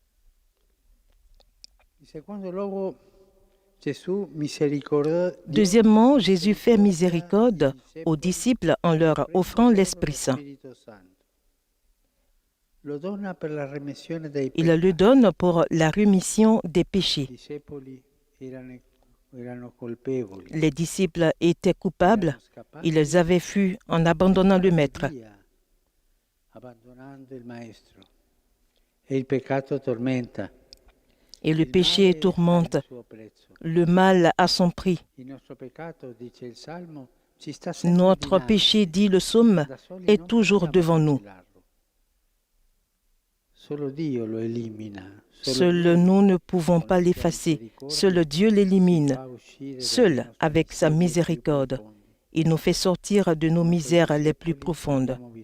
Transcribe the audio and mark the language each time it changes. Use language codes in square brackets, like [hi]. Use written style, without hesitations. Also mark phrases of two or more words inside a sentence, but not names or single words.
[it] In secondo luogo, Gesù misericordia. [fr] Deuxièmement, Jésus fait miséricorde aux disciples en leur offrant l'Esprit Saint. [it] Lo dona per la remissione dei Il peccati. [fr] le donne pour la rémission des [it] I [fr] péchés. [it] discepoli erano colpevoli. [fr] Les disciples étaient coupables, [it] Erano scappati [fr] ils avaient fui en abandonnant le Maître. [it] via, abbandonando il Maestro. E il peccato tormenta. [fr] Et le [it] Il [fr] péché [it] male [fr] tourmente, [it] ha il suo prezzo. [fr] le mal a son prix. [it] Il nostro peccato, dice il Salmo, [fr] Notre péché, dit le psaume, est toujours devant nous. Seul nous ne pouvons pas l'effacer. Seul Dieu l'élimine. Seul, avec sa miséricorde, il nous fait sortir de nos misères les plus profondes.